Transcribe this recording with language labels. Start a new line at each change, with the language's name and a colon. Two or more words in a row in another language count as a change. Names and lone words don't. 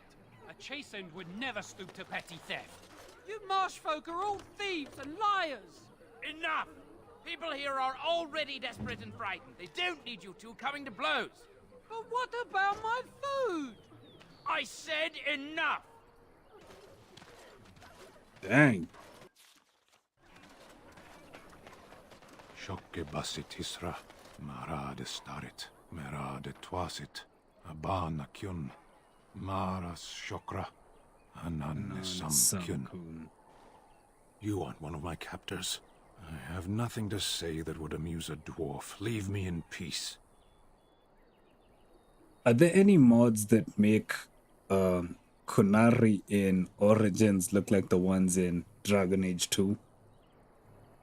English: A chastened would never stoop to petty theft. You marsh folk are all thieves and liars. Enough! People here are already desperate and frightened. They don't need you two coming to blows. But what about my food? I said enough! Dang. Shokke basit hisra, marade starit, merade twasit, abana kyun, maras shokra, ananne samkyun. You aren't one of my captors. I have nothing to say that would amuse a dwarf. Leave me in peace. Are there any mods that make Kunari in Origins look like the ones in Dragon Age 2?